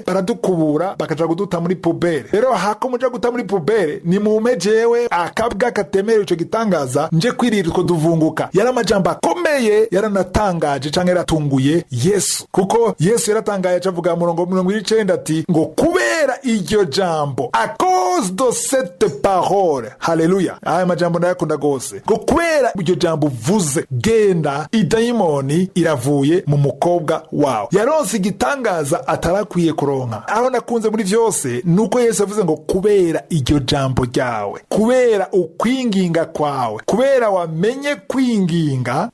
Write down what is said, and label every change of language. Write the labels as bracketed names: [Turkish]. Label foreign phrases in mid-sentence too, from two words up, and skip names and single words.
[Rundi] Baradukubura bakaja kuduta muri pubere. Rero hako muja guta muri pubere, ni mume jewe akabwa katemerewe ico gitangaza nje kwirira utwo duvunguka. Yari amajambo akomeye, yaranatangaje canke yaratunguye Yesu, kuko Yesu yaratangaye acavuga mu murongo 29 ati ngo kubera iryo jambo, [French] a cause de cette parole, [Rundi] haleluya. Aya majambo ndayakunda gose, ngo kubera iryo jambo uvuze, genda idayimoni iravuye mu mukobwa wawe. Yaronse igitangaza atarakwiye kuronka. Aho nakunze muri vyose nuko Yesu yavuze ngo kubera iryo jambo ryawe, kubera ukwinginga kwawe, kubera wamenye kwinginga.